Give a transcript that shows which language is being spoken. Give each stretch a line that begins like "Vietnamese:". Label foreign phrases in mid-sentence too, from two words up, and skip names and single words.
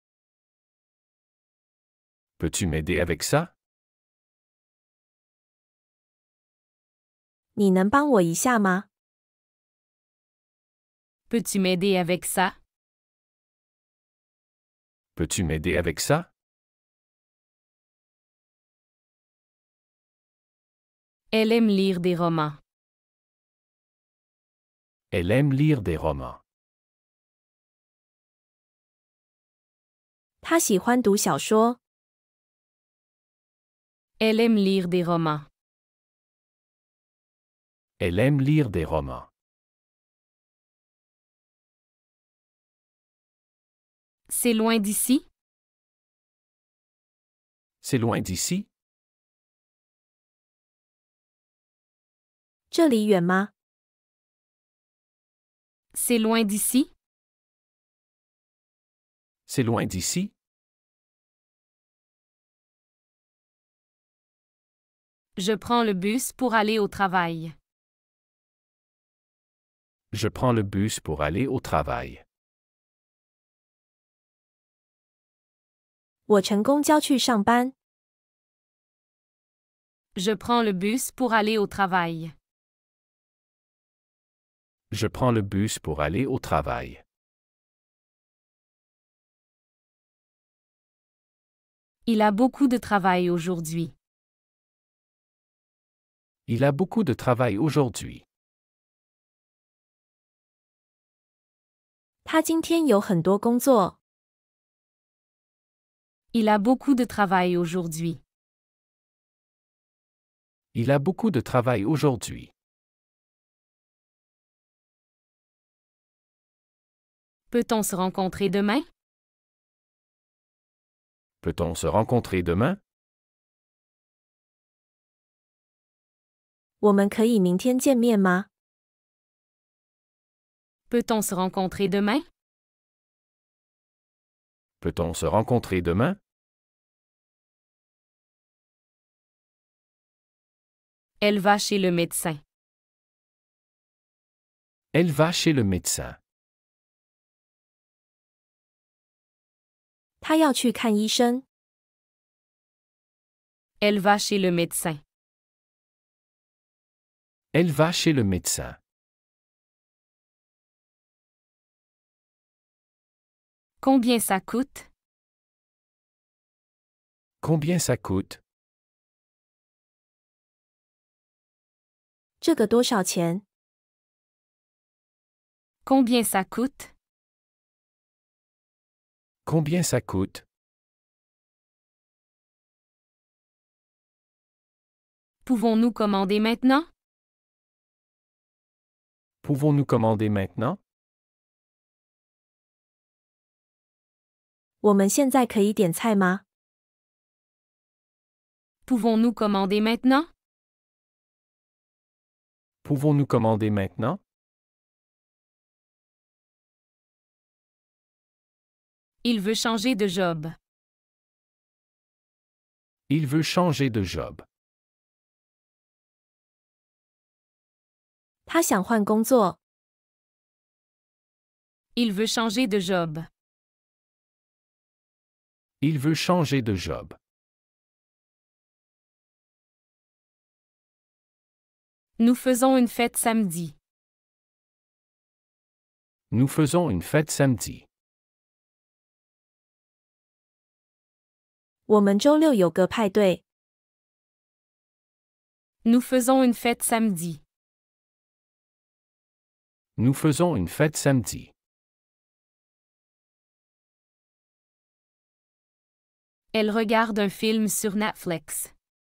French: Peux-tu m'aider avec ça?
Chinese: 你能帮我一下吗？
French: Peux-tu m'aider avec ça? Peux-tu m'aider avec ça? Elle aime lire des romans. Elle aime lire des romans.
Chinese: 他喜欢读小说。
French: Elle aime lire des romans. Elle aime lire des romans. C'est loin d'ici? C'est loin d'ici?
Chinese: 这里远吗？
French: C'est loin d'ici? C'est loin d'ici? Je prends le bus pour aller au travail. Je prends le bus pour aller au travail.
Chinese: 我乘公交去上班。
French: Je prends le bus pour aller au travail. Je prends le bus pour aller au travail. Il a beaucoup de travail aujourd'hui. Il a beaucoup de travail aujourd'hui.
Chinese: 他今天有很多工作。
French: Il a beaucoup de travail aujourd'hui. Il a beaucoup de travail aujourd'hui. Peut-on se rencontrer demain? Peut-on se rencontrer demain?
Chinese: 我们可以明天见面吗？
French: Peut-on se rencontrer demain? Peut-on se rencontrer demain? Elle va chez le médecin. Elle va chez le médecin.
Chinese: 他要去看医生。
French: Elle va chez le médecin. Elle va chez le médecin. Combien ça coûte? Combien ça coûte?
Chinese: 这个多少钱？
French: Combien ça coûte? Combien ça coûte? Pouvons-nous commander maintenant? Pouvons-nous commander maintenant?
Chinese: 我们现在可以点菜吗？
French: Pouvons-nous commander maintenant? Pouvons-nous commander maintenant? Il veut changer de job. Il veut changer de job.
Chinese: 他想换工作。
French: Il veut changer de job. Il veut changer de job. Nous faisons une fête samedi. Nous faisons une fête samedi.
Chinese: 我们周六有个派对。
French: Nous faisons une fête samedi. Nous faisons une fête samedi. Elle regarde un film sur Netflix.